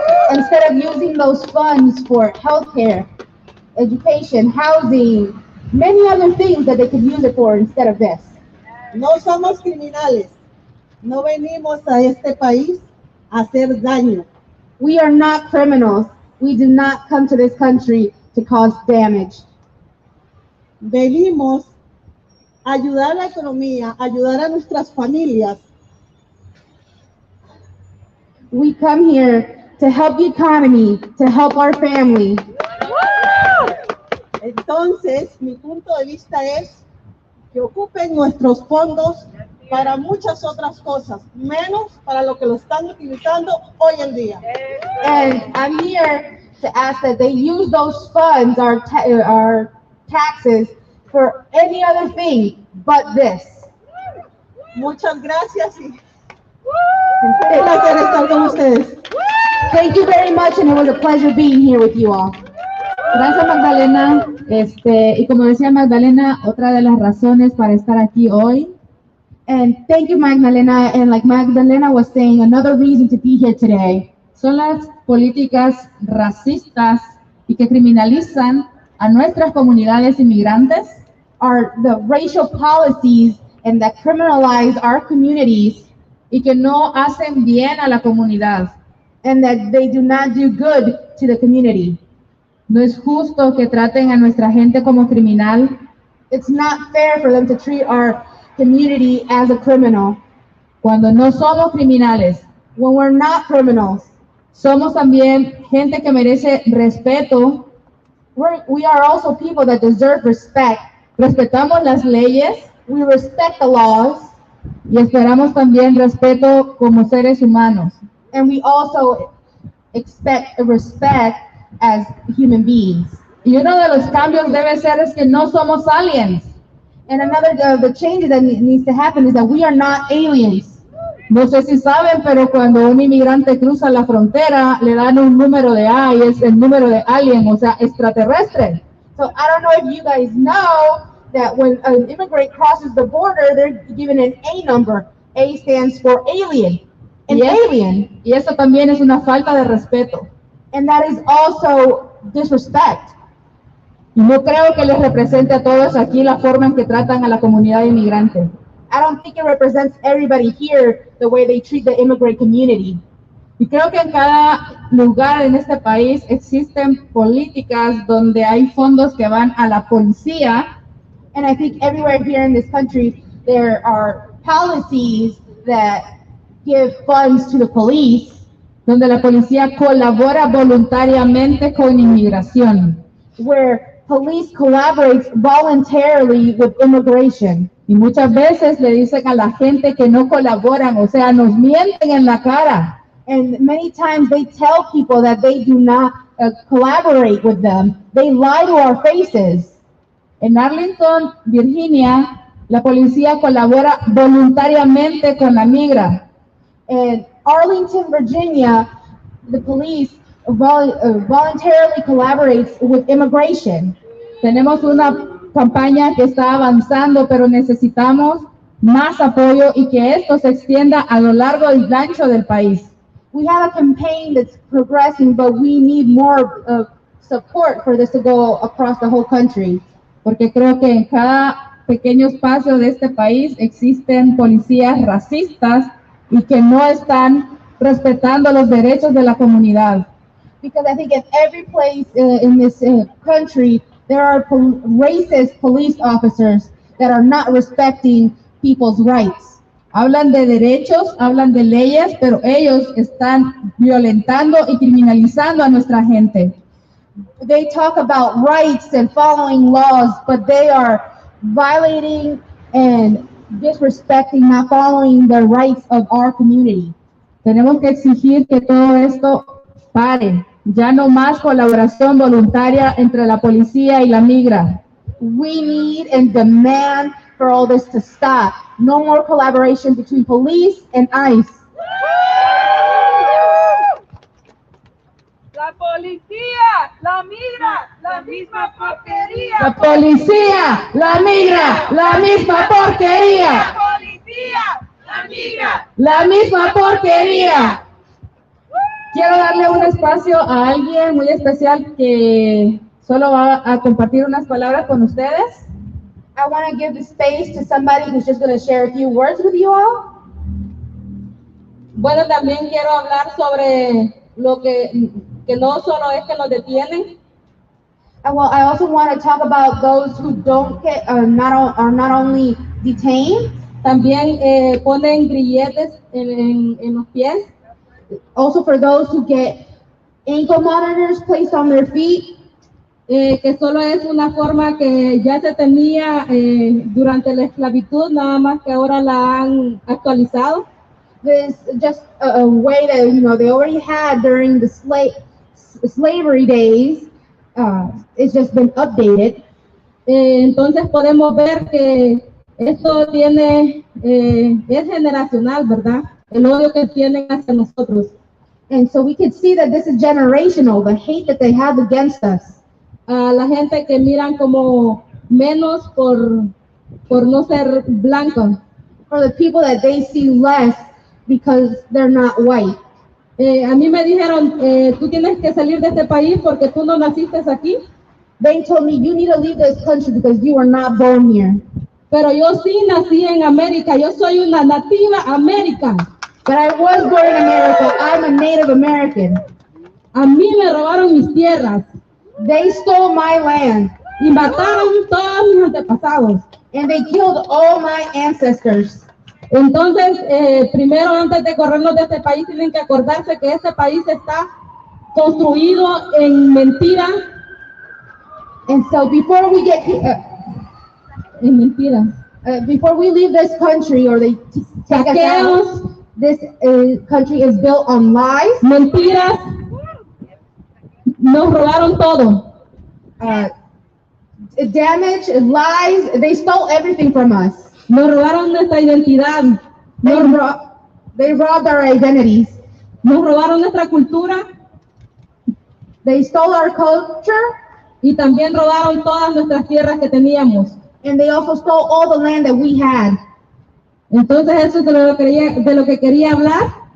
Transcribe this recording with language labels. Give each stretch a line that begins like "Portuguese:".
English: Instead of using those funds for healthcare, education, housing, many other things that they could use it for instead of this.
Spanish: No somos criminales. No venimos a este país a hacer daño.
English: We are not criminals. We do not come to this country to cause damage.
Spanish: Venimos a ayudar a la economía, a ayudar a nuestras familias.
English: We come here to help the economy, to help our family.
Spanish: Entonces, mi punto de vista es que ocupen nuestros fondos para muchas otras cosas, menos para lo que lo están utilizando hoy en día.
English: And I'm here to ask that they use those funds, our taxes, for any other thing but this.
Spanish: Muchas gracias y un placer estar con ustedes.
English: Thank you very much, and it was a pleasure being here with you all.
Spanish: Gracias, Magdalena. Y como decía Magdalena, otra de las razones para estar aquí hoy
English: And thank you, Magdalena. And like Magdalena was saying, another reason to be here today
Spanish: Son las políticas racistas y que criminalizan a nuestras comunidades inmigrantes,
English: are the racial policies and that criminalize our communities
Spanish: y que no hacen bien a la comunidad.
English: and that they do not do good to the community.
Spanish: No es justo que traten a nuestra gente como criminal.
English: It's not fair for them to treat our community as a criminal
Spanish: Cuando no somos criminales,
English: when we're not criminals.
Spanish: somos también gente que merece respeto.
English: We are also people that deserve respect.
Spanish: Respetamos las leyes
English: We respect the laws,
Spanish: y esperamos también respeto como seres humanos.
English: and we also expect respect as human beings.
Spanish: Y uno de los cambios debe ser es que no somos aliens.
English: And another of the changes that needs to happen is that we are not aliens.
Spanish: No sé si saben, pero cuando un inmigrante cruza la frontera, le dan un número de A y es el número de alien, o sea, extraterrestre.
English: So I don't know if you guys know that when an immigrant crosses the border, they're given an A number. A stands for alien. An alien.
Spanish: Y eso también es una falta de respeto.
English: And that is also disrespect.
Spanish: Y no creo que les represente a todos aquí la forma en que tratan a la comunidad inmigrante.
English: I don't think it represents everybody here the way they treat the immigrant community.
Spanish: Y creo que en cada lugar en este país existen políticas donde hay fondos que van a la policía.
English: And I think everywhere here in this country, there are policies that give funds to the police,
Spanish: donde la policía colabora voluntariamente con inmigración.
English: where police collaborates voluntarily with immigration.
Spanish: Y muchas veces le dicen a la gente que no colaboran, o sea, nos mienten en la cara.
English: And many times they tell people that they do not collaborate with them. They lie to our faces.
Spanish: En Arlington, Virginia, la policía colabora voluntariamente con la migra.
English: In Arlington, Virginia, the police voluntarily collaborates with immigration.
Spanish: Tenemos una campaña que está avanzando, pero necesitamos más apoyo y que esto se extienda a lo largo y ancho del país.
English: We have a campaign that's progressing, but we need more support for this to go across the whole country.
Spanish: Porque creo que en cada pequeño espacio de este país existen policías racistas y que no están respetando los derechos de la comunidad.
English: Because I think in every place in this country, there are racist police officers that are not respecting people's rights.
Spanish: Hablan de derechos, hablan de leyes, pero ellos están violentando y criminalizando a nuestra gente.
English: They talk about rights and following laws, but they are violating and disrespecting, not following the rights of our community.
Spanish: Tenemos que exigir que todo esto pare. Ya no más colaboración voluntaria entre la policía y la migra.
English: We need and demand for all this to stop. No more collaboration between police and ICE.
Spanish: La policía, la migra, la misma porquería. La policía, la migra, la misma porquería. La policía, la migra. La misma porquería. Quiero darle un espacio a alguien muy especial que solo va a compartir unas palabras con ustedes.
English: I want to give the space to somebody who's just going to share a few words with you all.
Spanish: Bueno, también quiero hablar sobre lo que no solo es que los detienen.
English: And well, I also want to talk about those who don't get are not only detained.
Spanish: También ponen grilletes en los pies.
English: Also for those who get ankle monitors placed on their feet.
Spanish: Que solo es una forma que ya se tenía durante la esclavitud, nada más que ahora la han actualizado.
English: This just a way that they already had during the slavery days. It's just been updated.
Spanish: Entonces podemos ver que esto tiene es generacional, ¿verdad? El odio que tienen hacia nosotros.
English: And so we could see that this is generational, the hate that they have against us.
Spanish: A la gente que miran como menos por no ser blanca.
English: or the people that they see less because they're not white.
Spanish: A mí me dijeron, tú tienes que salir de este país porque tú no naciste aquí.
English: They told me, you need to leave this country because you were not born here.
Spanish: Pero yo sí nací en América, yo soy una nativa americana.
English: But I was born in America. I'm a Native American.
Spanish: A mí me robaron mis tierras.
English: They stole my land.
Spanish: Y mataron todos mis antepasados.
English: And they killed all my ancestors.
Spanish: Entonces, primero, antes de corrernos de este país, tienen que acordarse que este país está construido en mentira.
English: And so before we get
Spanish: en mentira.
English: Before we leave this country or they take us out, this country is built on lies.
Spanish: Mentiras. Nos robaron todo.
English: Damage, lies, they stole everything from us.
Spanish: Nos robaron nuestra identidad.
English: They robbed our identities.
Spanish: Nos robaron nuestra cultura.
English: They stole our culture.
Spanish: Y también robaron todas nuestras tierras que teníamos.
English: And they also stole all the land that we had.
Spanish: Entonces eso es de lo que quería hablar.